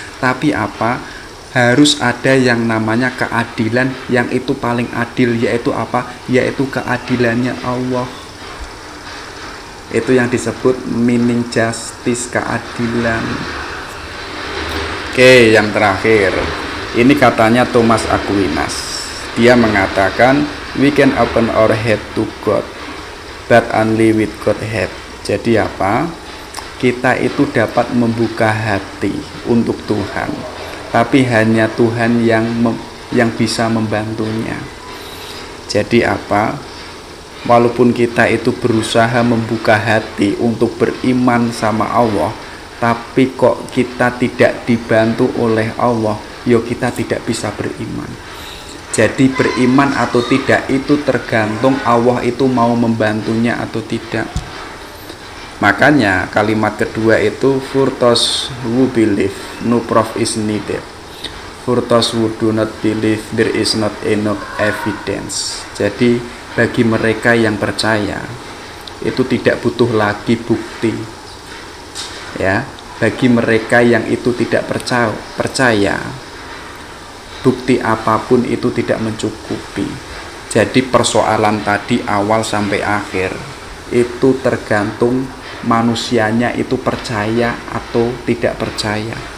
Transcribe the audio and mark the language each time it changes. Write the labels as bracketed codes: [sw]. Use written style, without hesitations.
[id] Tapi apa? Harus ada yang namanya keadilan yang itu paling adil, yaitu apa? Yaitu keadilannya Allah. Itu yang disebut [en] meaning justice, [id] keadilan. Oke, yang terakhir, ini katanya Thomas Aquinas. Dia mengatakan, [en] we can open our head to God, but only with God head. [id] Jadi apa? Kita itu dapat membuka hati untuk Tuhan, tapi hanya Tuhan yang bisa membantunya. Jadi apa? Walaupun kita itu berusaha membuka hati untuk beriman sama Allah, tapi kok kita tidak dibantu oleh Allah, kita tidak bisa beriman. Jadi beriman atau tidak itu tergantung Allah itu mau membantunya atau tidak. Makanya kalimat kedua itu, [en] for those who believe, no proof is needed. For those who do not believe, there is not enough evidence. [id] Jadi bagi mereka yang percaya, itu tidak butuh lagi bukti. Ya, bagi mereka yang itu tidak percaya, bukti apapun itu tidak mencukupi. Jadi persoalan tadi awal sampai akhir itu tergantung manusianya itu percaya atau tidak percaya.